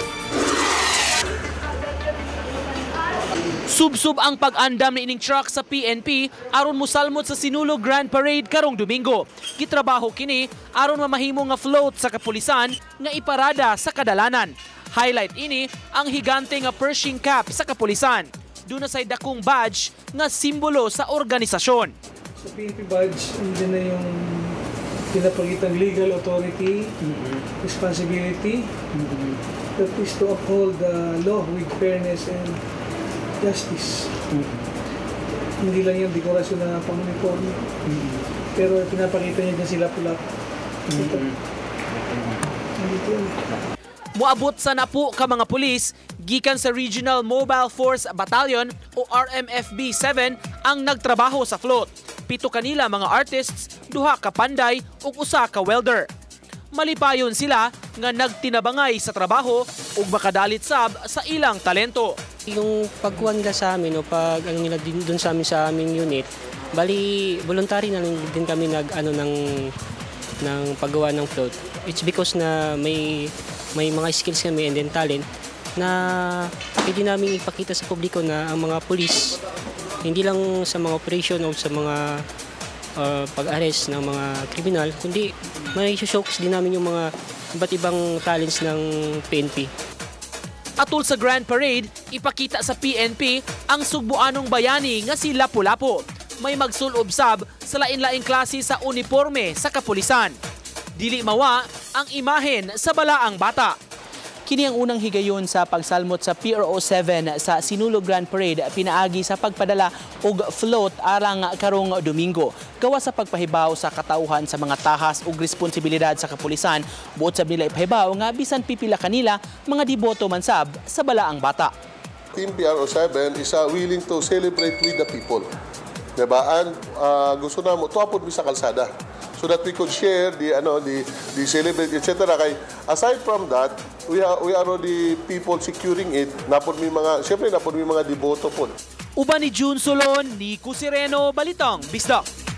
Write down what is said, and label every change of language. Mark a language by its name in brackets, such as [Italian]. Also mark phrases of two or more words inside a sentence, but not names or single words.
[Cebuano] Subsub ang pag-andam ni ining truck sa PNP aron mosalmot sa Sinulog Grand Parade karong Domingo. Gitrabaho kini aron mamahimo nga float sa kapulisan nga iparada sa kadalanan. Highlight ini ang higante nga Pershing cap sa kapulisan. Duna say dakong badge nga simbolo sa organisasyon. [Filipino] Sa PNP badge, hindi na yung pinapagitang [English] legal authority, responsibility, that is to uphold the law with fairness and justice. [Filipino] Hindi lang yung dekorasyon na pang-uniforme. Pero pinapakita niya dyan sila pula. [Cebuano] Muabot sa napo ka mga pulis, gikan sa Regional Mobile Force Battalion o RMFB 7 ang nagtrabaho sa float. 7 kanila mga artists, 2 ka panday ug 1 ka welder. Malipayon sila nga nagtinabangay sa trabaho ug makadalit sab sa ilang talento. [Filipino] Yung pagkuhan nila sa amin o pag ano nila din doon sa aming unit, bali voluntary na din kami ng paggawa ng float. [English] It's because [Filipino] na may mga skills kami [English] and then [Filipino] talent na pwede namin ipakita sa publiko na ang mga pulis hindi lang sa mga operation o sa mga pag-arrest ng mga kriminal, kundi may showcase din namin yung mga iba't ibang talents ng PNP. [Cebuano] Atul sa Grand Parade, ipakita sa PNP ang sugbuanong bayani nga si Lapu-Lapu. May magsulob sab sa lain-laing klase sa uniforme sa kapulisan. Dili mawa ang imahen sa balaang bata. Kini ang unang higayon sa pagsalmot sa PRO 7 sa Sinulog Grand Parade pinaagi sa pagpadala og float arang karong Domingo. Gawa sa pagpahibaw sa katauhan sa mga tahas ug responsibilidad sa kapulisan, buot sab nila ipahibaw nga bisan pipila kanila mga diboto man sab sa balaang bata. [English] Team PRO 7 is willing to celebrate with the people. [Cebuano] Diba? And gusto na mo tuapod mi sa kalsada [English] so that we could share the celebrate etc. Kay aside from that, we are already people securing it. [Cebuano] Napod mi mga diboto po. Uban ni June Solon, Nico Sireno, Balitang Bisdak.